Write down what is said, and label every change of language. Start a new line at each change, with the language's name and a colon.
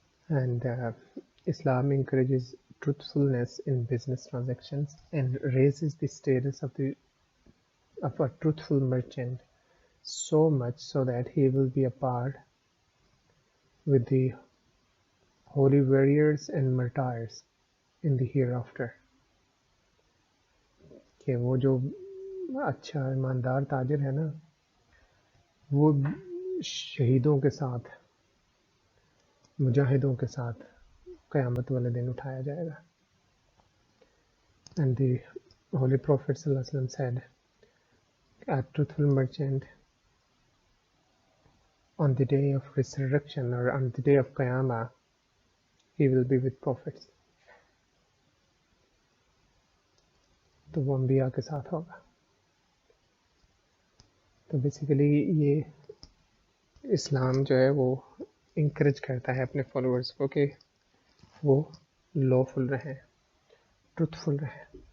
English: And Islam encourages truthfulness in business transactions and raises the status of a truthful merchant so much so that he will be a part with the holy warriors and martyrs in the hereafter.
Urdu: کہ وہ جو اچھا ایماندار تاجر ہے نا وہ شہیدوں کے ساتھ مجاہدوں کے ساتھ قیامت والے دن اٹھایا جائے گا.
English: And the Holy Prophet ﷺ said, a truthful merchant on the day of resurrection or on the day of Qiyamah, he will be with prophets.
Urdu: تو وہ انبیاء کے ساتھ ہوگا. تو بیسیکلی یہ اسلام جو ہے وہ انکریج کرتا ہے اپنے فالوورز کو کہ وہ لوفل رہیں, ٹروتھفل رہیں.